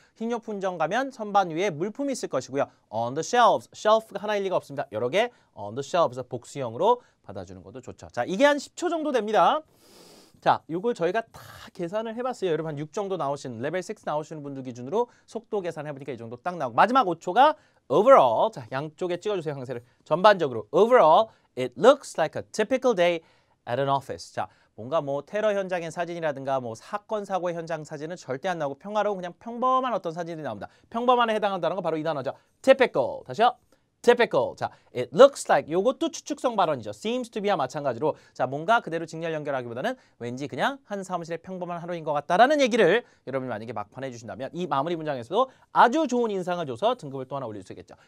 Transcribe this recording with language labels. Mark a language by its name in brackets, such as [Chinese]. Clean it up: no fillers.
[Korean] 식료품점 가면 선반 위에 물품이 있을 것이고요. on the shelves, shelf가 하나일 리가 없습니다. 여러 개 on the shelves 복수형으로 받아주는 것도 좋죠. 자, 이게 한 10초 정도 됩니다. 자, 이걸 저희가 다 계산을 해봤어요. 여러분 한 6 정도 나오신 레벨 6 나오시는 분들 기준으로 속도 계산해보니까 이 정도 딱 나오고 마지막 5초가 overall. 자, 양쪽에 찍어주세요. 항세를. 전반적으로 [English] overall it looks like a typical day at an office. [Korean] 자, 뭔가 뭐 테러 현장의 사진이라든가 뭐 사건 사고의 현장 사진은 절대 안 나오고 평화로운 그냥 평범한 어떤 사진이 나옵니다. 평범한에 해당한다는 건 바로 이 단어죠. typical. 다시요. typical. 자, [English] it looks like [Korean] 요것도 추측성 발언이죠. seems to be와 마찬가지로 자, 뭔가 그대로 직렬 연결하기보다는 왠지 그냥 한 사무실의 평범한 하루인 것 같다라는 얘기를 여러분이 만약에 막판해 주신다면 이 마무리 문장에서도 아주 좋은 인상을 줘서 등급을 또 하나 올릴 수 있겠죠.